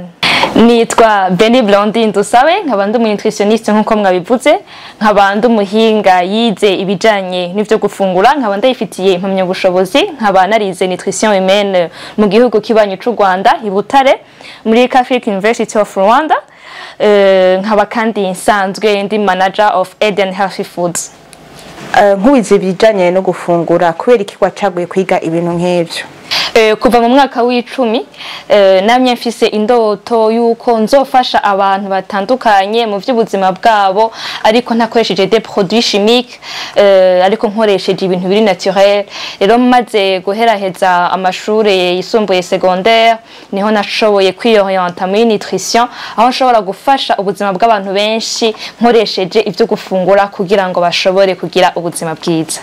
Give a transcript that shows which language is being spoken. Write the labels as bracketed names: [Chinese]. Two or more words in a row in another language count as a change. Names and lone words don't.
[Rundi] Nitwa Benie Blandine DUSABE, nkaba ndi umunutritioniste nkuko mwabivuze, nkaba ndi umuhinga yize ibijanye n'ivyo gufungura, nkaba ndayifitiye impamya bushobozi, nkaba narize [French] nutrition humaine [Rundi] mu gihugu kibanyu c'u Rwanda i Butare muri Catholic University of Rwanda. Nkaba kandi nsanzwe ndi [English] manager of [Rundi] Eden Healthy Foods. Nkuwize ibijanye no gufungura, kubera iki wacaguye kwiga ibintu nk'ivyo? Kuva mu mwaka w'10 namye mfise indoto yuko nzofasha abantu batandukanye mu by'ubuzima bwabo, ariko ntakoresheje [French] des produits chimiques, [Rundi] ariko nkoresheje ibintu biri naturel. Rero maze guheraheza amashure yisumbuye secondaire, niho nashoboye kwiyorienta muri nutrition, aho nshobora gufasha ubuzima bw'abantu benshi nkoresheje ivyo gufungura kugira ngo bashobore kugira ubuzima bwiza.